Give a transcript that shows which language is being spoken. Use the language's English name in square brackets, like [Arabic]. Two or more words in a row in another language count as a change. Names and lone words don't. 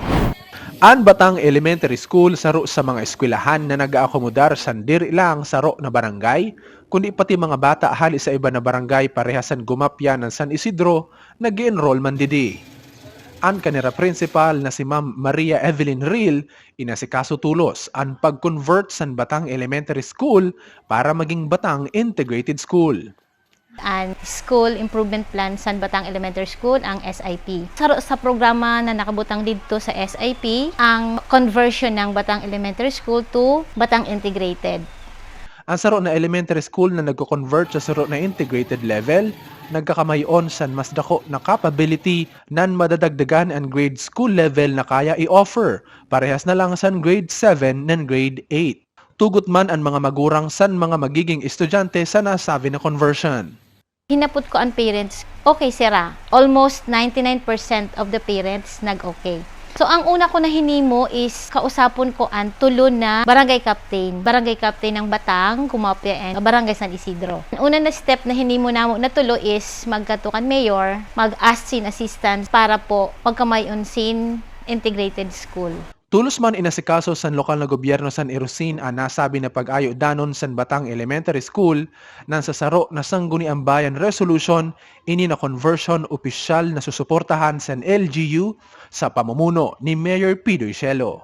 [Southern Sorsoganon] Ang Batang Elementary School saro sa mga eskwelahan na nag-aakomodar sa diri lang saro na barangay, kundi pati mga bata hali sa iba na barangay parehasan gumapya ng San Isidro, nag-enroll man didi. Ang kanira principal na si Ma'am Maria Evelyn Real, inasikaso tulos ang pag-convert sa Batang Elementary School para maging Batang Integrated School. Ang School Improvement Plan San Batang Elementary School, ang SIP. Saro sa programa na nakabutang dito sa SIP, ang conversion ng Batang Elementary School to Batang Integrated. Ang saro na elementary school na nagko-convert sa saro na [English] integrated level, [Southern Sorsoganon] nagkakamayon sa mas dako na capability nan madadagdagan ang [English] grade school level [Southern Sorsoganon] na kaya i-offer, parehas na lang sa [English] grade 7 and grade 8. [Southern Sorsoganon] Tugot man ang mga magurang san mga magiging estudyante sa nasabi na conversion. Hinapot ko ang parents, okay sira. [English] Almost 99% of the parents [Southern Sorsoganon] nag-okay. So, ang una ko na hinimo is kausapon ko ang tulo na barangay captain ng Batang, Kumapya, and Barangay San Isidro. Ang una na step na hinimo namo na tulo is magkatukan mayor, mag-ask sin assistance para po pagkamayon sin integrated school. Tulos man inasikaso sa lokal na gobyerno San Irusin ang nasabi na pag-ayo danon sa Batang Elementary School nang sa saro na Sangguniang Bayan Resolution ini na conversion opisyal na susuportahan sa LGU sa pamumuno ni Mayor Pidoy Cielo.